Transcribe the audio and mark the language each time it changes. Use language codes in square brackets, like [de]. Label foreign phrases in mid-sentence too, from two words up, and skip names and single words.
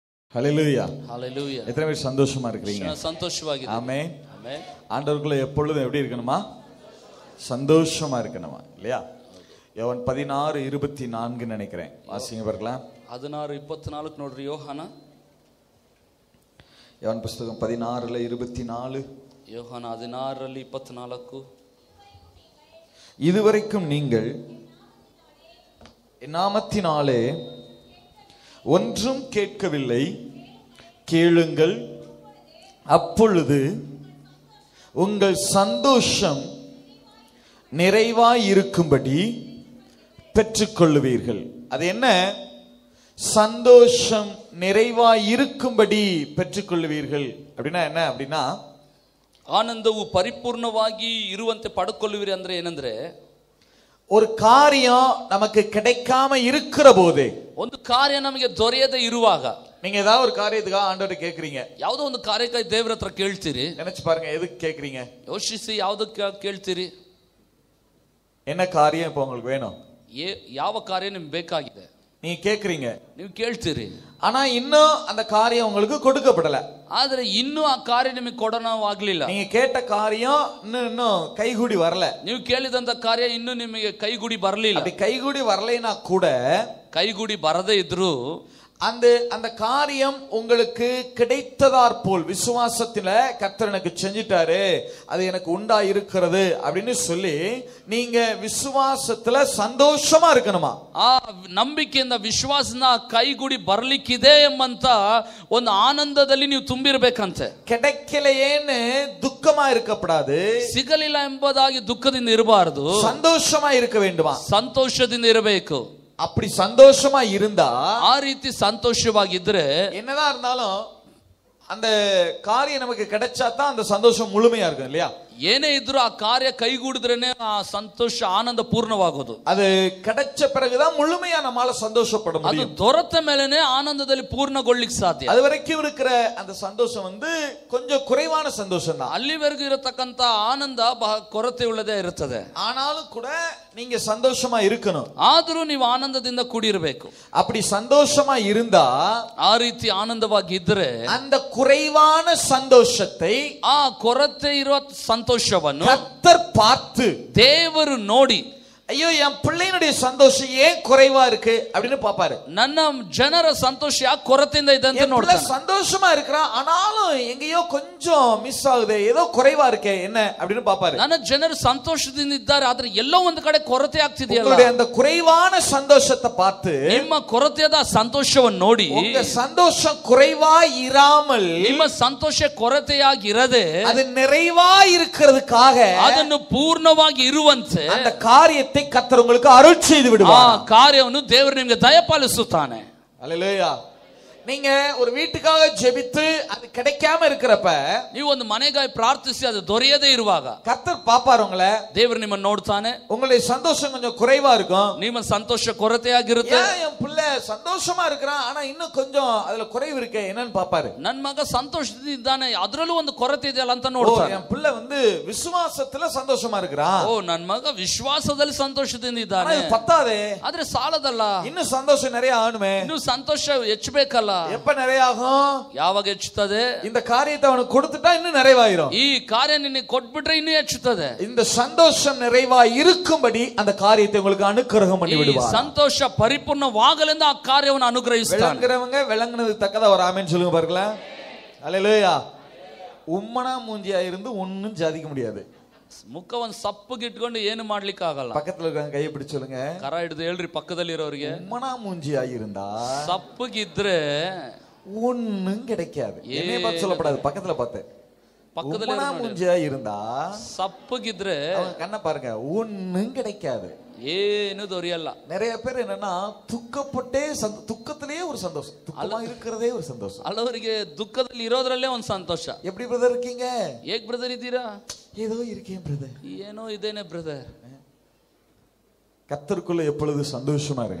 [ta] ஹல்லேலூயா. ஹல்லேலூயா. எத்தனை பேர் சந்தோஷமா இருக்கீங்க? சந்தோஷமாக. ஆமென். ஆமென். ஆண்டவருக்குள்ள எப்பொழுதும் எப்படி இருக்கணுமா? சந்தோஷமா இருக்கணுமா? இல்லையா? யோவான் 16:24 நினைக்கிறேன். வாசிங்க பார்க்கலாம். [kn] 16:24 ನೋಡ್ರಿ ಯೋಹಾನ. [ta] யோவான் புத்தகம் 16:24. [kn] ಯೋಹಾನ 16:24. [ta] இதுவரைக்கும் நீங்கள் என் நாமத்தினாலே ஒன்றும் கேட்கவில்லை, கேளுங்கள், அப்பொழுது உங்கள் சந்தோஷம் நிறைவாய் இருக்கும்படி பெற்றுக்கொள்ளுவீர்கள். அது என்ன? சந்தோஷம் நிறைவாய் இருக்கும்படி பெற்றுக்கொள்ளுவீர்கள் அப்படின்னா என்ன? அப்படின்னா [kn] ಆನಂದವು ಪರಿಪೂರ್ಣವಾಗಿ ಇರುವಂತೆ ಪಡೆದುಕೊಳ್ಳುವಿರಿ ಅಂದ್ರೆ ಏನಂದ್ರೆ, [ta] ஒரு காரியம் நமக்கு கிடைக்காம இருக்கிற போதே, [kn] ಒಂದು ಕಾರ್ಯ ನಮಗೆ ದೊರೆಯದೆ ಇರುವಾಗ, [ta] நீங்க ஏதாவது ஒரு காரியத்துக்காக ஆண்டவர்கிட்ட கேக்குறீங்க, [kn] ಯಾವುದೋ ಒಂದು ಕಾರ್ಯಕ್ಕಾಗಿ ದೇವರ ಹತ್ರ ಕೇಳ್ತೀರಿ. [ta] நினைச்சு பாருங்க, எதுக்கு கேக்குறீங்க? [kn] ಯೋಚಿಸಿ ಯಾವುದಕ್ಕೆ ಕೇಳ್ತೀರಿ? [ta] என்ன காரியம் இப்ப உங்களுக்கு வேணும்? [kn] ಯಾವ ಕಾರ್ಯ ನಿಮ್ಗೆ ಬೇಕಾಗಿದೆ [ta] நீங்க கேக்குறீங்க, [kn] ನೀವು ಕೇಳ್ತೀರಿ. [ta] ஆனா இன்னும் அந்த காரியம் உங்களுக்கு கொடுக்கப்படல. [kn] ಆದ್ರೆ ಇನ್ನೂ ಆ ಕಾರ್ಯ ನಿಮಗೆ ಕೊಡೋಣವಾಗ್ಲಿಲ್ಲ. [ta] நீங்க கேட்ட காரியம் இன்னும் கைகூடி வரல. [kn] ನೀವು ಕೇಳಿದಂತ ಕಾರ್ಯ ಇನ್ನೂ ನಿಮಗೆ ಕೈಗೂಡಿ ಬರಲಿಲ್ಲ. [ta] அப்படி கைகூடி வரலைனா கூட, [kn] ಕೈಗೂಡಿ ಬರದೇ ಇದ್ರು [ta] அந்த காரியம் உங்களுக்கு கிடைத்ததார் போல் விசுவாசத்துல கர்த்தர் எனக்கு செஞ்சிட்டாரு, அது எனக்கு உண்டா இருக்கிறது அப்படின்னு சொல்லி நீங்க விசுவாசத்துல சந்தோஷமா இருக்கணுமா? [kn] ಆ ನಂಬಿಕೆಯಿಂದ ವಿಶ್ವಾಸನ ಕೈಗೂಡಿ ಬರ್ಲಿಕ್ಕಿದೆ ಎಂಬಂತ ಒಂದು ಆನಂದದಲ್ಲಿ ನೀವು ತುಂಬಿರಬೇಕಂತೆ. [ta] கிடைக்கலையேன்னு துக்கமா இருக்கக்கூடாது, [kn] ಸಿಗಲಿಲ್ಲ ಎಂಬುದಾಗಿ ದುಃಖದಿಂದ ಇರಬಾರದು, [ta] சந்தோஷமா இருக்க வேண்டுமா? [kn] ಸಂತೋಷದಿಂದ ಇರಬೇಕು. [ta] அப்படி சந்தோஷமா இருந்தா, [kn] ಆ ರೀತಿ ಸಂತೋಷವಾಗಿದ್ರೆ [ta] என்னதான் இருந்தாலும் அந்த காரியம் நமக்கு கிடைச்சா தான் அந்த சந்தோஷம் முழுமையா இருக்கும், இல்லையா? [kn] ಏನೇ ಇದ್ರು ಆ ಕಾರ್ಯ ಕೈಗೂಡಿದ್ರೇನೆ ಆ ಸಂತೋಷ ಆನಂದ ಪೂರ್ಣವಾಗೋದು. [ta] அது கிடைச்ச பிறகுதான் முழுமையா நம்மால சந்தோஷப்பட [kn] ಅದು [ta] முடியும். [kn] ದೊರೆತ ಮೇಲೆನೆ ಆನಂದದಲ್ಲಿ ಪೂರ್ಣಗೊಳ್ಳಿಕ್ಕೆ ಸಾಧ್ಯ. [ta] அது வரைக்கும் இருக்கிற அந்த சந்தோஷம் கொஞ்சம் குறைவான சந்தோஷம் தான். [kn] ಅಲ್ಲಿವರೆಗೂ ಇರತಕ್ಕಂತ ಆನಂದ ಕೊರತೆ ಉಳ್ಳದೇ ಇರುತ್ತದೆ. [ta] ஆனாலும் கூட நீங்க சந்தோஷமா இருக்கணும். [kn] ಆದರೂ ನೀವು ಆನಂದದಿಂದ ಕೂಡಿರಬೇಕು. [ta] அப்படி சந்தோஷமா இருந்தா, [kn] ಆ ರೀತಿ ಆನಂದವಾಗಿ ಇದ್ರೆ [ta] அந்த குறைவான சந்தோஷத்தை [kn] ಆ ಕೊರತೆ ಇರುವ ಸಂತೋಷವನ್ನು [ta] கர்த்தர் பார்த்து, [kn] ದೇವರು ನೋಡಿ, [ta] ஐயோ என் பிள்ளையினுடைய சந்தோஷம் ஏன் குறைவா இருக்கு அப்படின்னு பாப்பாரு. [kn] ನನ್ನ ಜನರ ಸಂತೋಷ ಯಾಕೆ ಕೊರತೆಯಿಂದ ಇದೆ ಅಂತ ನೋಡ್ತಾನೆ. [ta] சந்தோஷமா இருக்கிறான், ஆனாலும் எங்கேயோ கொஞ்சம் மிஸ் ஆகுது, ஏதோ குறைவா இருக்கே என்ன அப்படின்னு பாப்பாரு. [kn] ನನ್ನ ಜನರು ಸಂತೋಷದಿಂದ ಇದ್ದಾರೆ, ಆದ್ರೆ ಎಲ್ಲೋ ಒಂದು ಕಡೆ ಕೊರತೆ ಆಗ್ತಿದೆಯಲ್ಲ. [ta] உங்களுடைய அந்த குறைவான சந்தோஷத்தை பார்த்து, [kn] ನಿಮ್ಮ ಕೊರತೆಯಾದ ಸಂತೋಷವನ್ನು ನೋಡಿ, [ta] உங்க சந்தோஷம் குறைவா இராமல், [kn] ನಿಮ್ಮ ಸಂತೋಷ ಕೊರತೆಯಾಗಿರದೆ [ta] அது நிறைவா இருக்கிறதுக்காக [kn] ಅದನ್ನು ಪೂರ್ಣವಾಗಿ ಇರುವಂತೆ [ta] அந்த காரியத்தை கர்த்தர் உங்களுக்கு அருள் செய்து விடுவார். [kn] ಆ ಕಾರ್ಯವನ್ನು ದೇವರು ನಿಮಗೆ ದಯಪಾಲಿಸುತ್ತಾನೆ. [ta] அல்லேலூயா. நீங்க ஒரு வீட்டுக்காக ஜெபித்து அது கிடைக்காம இருக்கிறப்ப, [kn] ನೀವು ಒಂದು ಮನೆಗಾಗಿ ಪ್ರಾರ್ಥಿಸಿ ಅದು ದೊರೆಯದೇ ಇರುವಾಗ [ta] கர்த்தர் பாப்பார் உங்களை. [kn] ದೇವರು ನಿಮ್ಮನ್ನು ನೋಡ್ತಾನೆ. [ta] உங்களுடைய சந்தோஷம் கொஞ்சம் குறைவா இருக்கும். [kn] ನಿಮ್ಮ ಸಂತೋಷ ಕೊರತೆಯಾಗಿರುತ್ತೆ. [ta] என் பிள்ளை சந்தோஷமா இருக்கிறான், ஆனா இன்னும் கொஞ்சம் அதுல குறைவு இருக்கே என்னன்னு பாப்பாரு. [kn] ನನ್ನ ಮಗ ಸಂತೋಷದಿಂದ ಇದ್ದಾನೆ, ಅದರಲ್ಲೂ ಒಂದು ಕೊರತೆ ಇದೆಯಲ್ಲ ಅಂತ ನೋಡ್ತಾನೆ. [ta] என் பிள்ளை விசுவாசத்துல சந்தோஷமா இருக்கிறான், [kn] ಓ ನನ್ನ ಮಗ ವಿಶ್ವಾಸದಲ್ಲಿ ಸಂತೋಷದಿಂದ ಇದ್ದಾನೆ, [ta] பத்தாதே, [kn] ಆದ್ರೆ ಸಾಲದಲ್ಲ, [ta] இன்னும் சந்தோஷம் நிறைய ஆகணுமே. [kn] ಇನ್ನು ಸಂತೋಷ ಹೆಚ್ಚಬೇಕಲ್ಲ. [ta] எப்ப நிறைய ஆகும்? [kn] ಯಾವಾಗ ಹೆಚ್ಚುತ್ತದೆ? [ta] இந்த காரியத்தை அவனுக்கு கொடுத்துட்டா இன்னும் நிறைவாயிரும். [kn] ಈ ಕಾರ್ಯ ನಿನಗೆ ಕೊಟ್ಬಿಟ್ರೆ ಇನ್ನೂ ಹೆಚ್ಚುತ್ತದೆ. [ta] இந்த சந்தோஷம் நிறைவா இருக்கும்படி அந்த காரியத்தை உங்களுக்கு அனுக்கிரகம் பண்ணி விடுவார். [kn] ಸಂತೋಷ ಪರಿಪೂರ್ಣವಾಗಲೆಂದು ಆ ಕಾರ್ಯವನ್ನು ಅನುಗ್ರಹಿಸ್ತಾನೆ. [ta] விளங்குறவங்க விளங்குனதுக்கு தக்கதா ஒரு ஆமென் சொல்லுங்க பாருங்களேன். அல்லேலூயா. உம்மனா மூஞ்சியா இருந்து ஒண்ணும் சாதிக்க முடியாது. [kn] ಮುಖವನ್ನು ಸಪ್ಪಗೆ ಇಟ್ಕೊಂಡು ಏನು ಮಾಡ್ಲಿಕ್ಕೆ ಆಗಲ್ಲ. [ta] பக்கத்துல இருக்காங்க கையை பிடிச்சு சொல்லுங்க, [kn] ಕರ ಹಿಡಿದು ಹೇಳ್ರಿ ಪಕ್ಕದಲ್ಲಿ ಇರೋರಿಗೆ. [ta] உம்மனா மூஞ்சியா இருந்தா [kn] ಸಪ್ಪಗಿದ್ರೆ [ta] ஒண்ணும் கிடைக்காது. என்னைய பார்த்து சொல்லப்படாது, பக்கத்துல பார்த்து. பக்கத்துல உம்மனா மூஞ்சியா இருந்தா [kn] ಸಪ್ಪಗಿದ್ರೆ [ta] அவங்க கண்ணை பாருங்க, ஒண்ணும் கிடைக்காது, [kn] ಏನು ದೊರೆಯಲ್ಲ. [ta] நிறைய பேர் என்னன்னா துக்கப்பட்டே துக்கத்திலேயே ஒரு சந்தோஷம், துக்கமா இருக்கிறதே ஒரு சந்தோஷம். [kn] ಹಲವರಿಗೆ ದುಃಖದಲ್ಲಿ ಇರೋದ್ರಲ್ಲೇ ಒಂದು ಸಂತೋಷ. [ta] எப்படி பிரதர் இருக்கீங்க? [kn] ಹೇಗ್ ಬ್ರದರ್ ಇದ್ದೀರಾ? [ta] ஏதோ இருக்கேன் பிரதர். [kn] ಏನೋ ಇದೇನೆ ಬ್ರದರ್. [ta] கர்த்தருக்குள்ள எப்பொழுது சந்தோஷமா இருங்க.